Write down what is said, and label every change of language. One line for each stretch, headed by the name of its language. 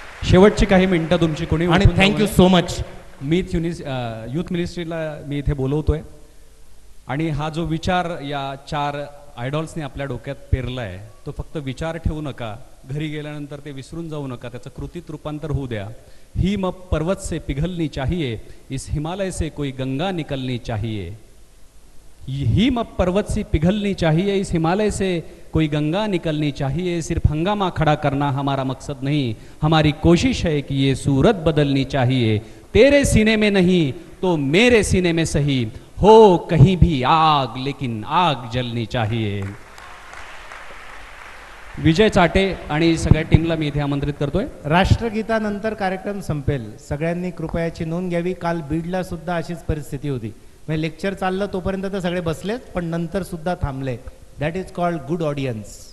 Marathi: शेवटची काही मिनिटं तुमची कोणी.
English: आणि thank you so much.
Marathi: मीच युथ मिनिस्ट्रीला मी इथे बोलवतोय आणि हा जो विचार या 4 आयडॉल्सने आपल्या डोक्यात पेरला आहे, तो फक्त विचार ठेवू नका, घरी गेल्यानंतर ते विसरून जाऊ नका, त्याचं कृतीत रूपांतर होऊ द्या.
Hindi: हिम पर्वत से पिघलनी चाहिए, इस हिमालय से कोई गंगा निकलनी चाहिए. हिम पर्वत से पिघलनी चाहिए, इस हिमालय से कोई गंगा निकलनी चाहिए. सिर्फ हंगामा खड़ा करना हमारा मकसद नहीं, हमारी कोशिश है कि ये सूरत बदलनी चाहिए. तेरे सीने में नहीं तो मेरे सीने में सही, हो कहीं भी आग लेकिन आग जलनी चाहिए.
Marathi: विजय चाटे आणि सगळ्या टीमला मी इथे आमंत्रित करतोय. राष्ट्रगीतानंतर कार्यक्रम संपेल. सगळ्यांनी कृपयाची नोंद घ्यावी. काल बीडला सुद्धा अशीच परिस्थिती होती. म्हणजे लेक्चर चाललं तोपर्यंत तर सगळे बसलेत, पण नंतर सुद्धा थांबले.
English: That is called good audience.